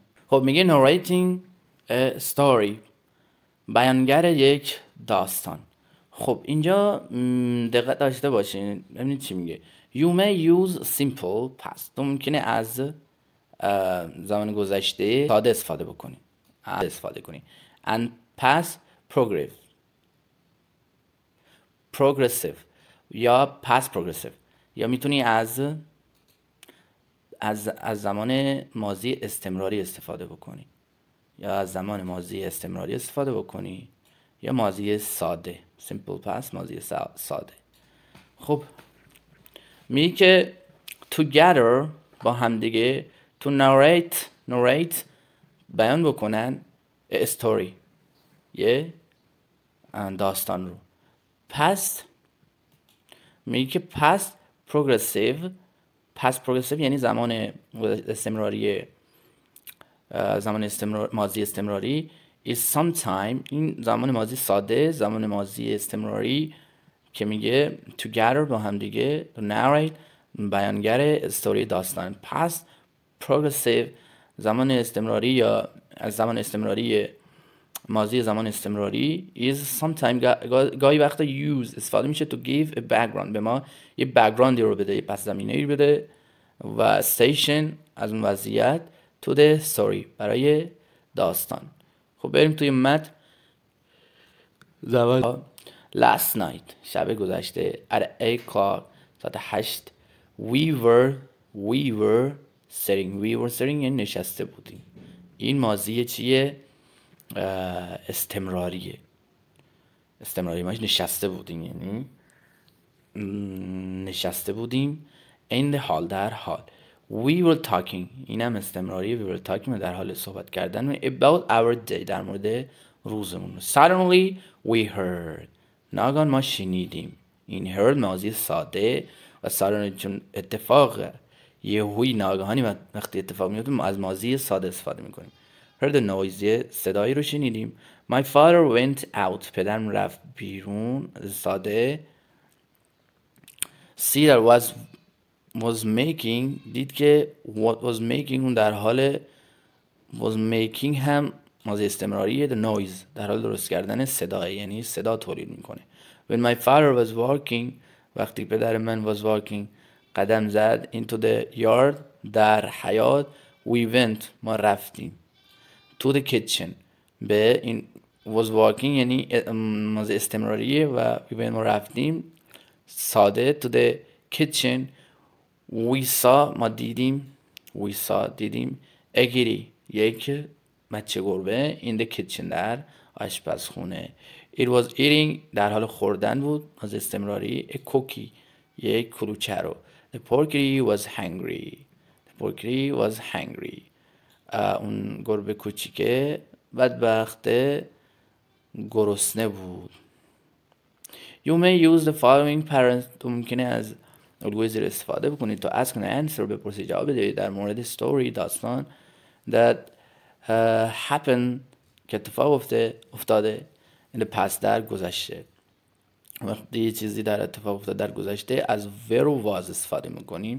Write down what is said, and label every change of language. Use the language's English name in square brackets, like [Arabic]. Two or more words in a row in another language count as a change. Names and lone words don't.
[English] خب میگه narrating a story، [Persian] بیانگر یک داستان. خب اینجا دقت داشته باشین ببینید چی میگه. [English] You may use simple past، [Persian] تو ممکنه از زمان گذشته ساده استفاده کنی. [English] And past progressive [Persian] یا [English] past progressive، [Persian] یا میتونی از زمان ماضی استمراری استفاده بکنی، یا ماضی ساده [English] simple past، [Persian] ماضی ساده. خب میگه که together با همدیگه [English] to narrate [Persian] بیان بکنن [English] a story، [Persian] یه داستان رو. past میگه که [English] past progressive [Persian] یعنی زمان ماضی استمراری [English] is sometime، [Persian] این زمان ماضی ساده، زمان ماضی استمراری که میگه together با هم دیگه [English] to narrate [Persian] بیانگر استوری داستان. [English] past progressive [Persian] زمان استمراری یا از زمان استمراری ماضی زمان استمراری [English] is sometime [Persian] گاهی وقتا use استفاده میشه [English] to give a background، [Persian] به ما یه backgroundی رو بده، یه پس زمینه‌ای رو بده، و station از اون وضعیت [English] to the story [Persian] برای داستان. خب بریم توی متن. [English] last night [Persian] شب گذشته [English] at 8 o'clock [Persian] ساعت 8 [English] we were sitting [Persian] یعنی نشسته بودیم. این ماضی چیه؟ استمراریه ماش نشسته بودیم، یعنی نشسته بودیم. [English] in the hall [Persian] در حال. [English] we were talking [Persian] اینم استمراریه. [English] we were talking [Persian] در حال صحبت کردن [English] about our day [Persian] در مورد روزمون. [English] suddenly we heard [Persian] ناگهان ما شنیدیم. این heard ماضی ساده و suddenly چون اتفاق یهویی ناگهانی وقتی اتفاق میفته ما از ماضی ساده استفاده میکنیم. [English] heard a noise [Persian] صدایی رو شنیدیم. [English] my father went out [Persian] پدرم رفت بیرون ساده. [English] see that was making [Persian] دید که [English] what was making [Persian] اون در حال [English] was making [Persian] هم ماضی استمراریه. [English] the noise [Persian] در حال درست کردن صدای، یعنی صدا تولید میکنه. [English] when my father was walking [Persian] وقتی پدر من [English] was walking [Persian] قدم زد [English] into the yard [Persian] در حیاط [English] we went [Persian] ما رفتیم [English] to the kitchen [Persian] به این [English] was walking [Persian] یعنی ماضی استمراریه و [English] we went [Persian] ما رفتیم ساده [English] to the kitchen we saw [Persian] ما دیدیم دیدیم [English] a kitty [Persian] یک بچه گربه [English] in the kitchen [Persian] در آشپزخونه. [English] it was eating [Persian] در حال خوردن بود از استمراری [English] a cookie [Persian] یک کلوچه رو. [English] the porky was hungry [Persian] اون گربه کوچیکه بدبخته گرسنه بود. [English] you may use the following parents [Persian] تو ممکنه از الگوی زیر استفاده بکنید تا [English] ask and answer [Persian] بپرسید جواب بدهید در مورد story داستان [English] that happen [Persian] که اتفاق افتاده [English] in the past [Persian] در گذشته. وقتی یه چیزی در اتفاق افتاده در گذشته از were و was استفاده میکنیم.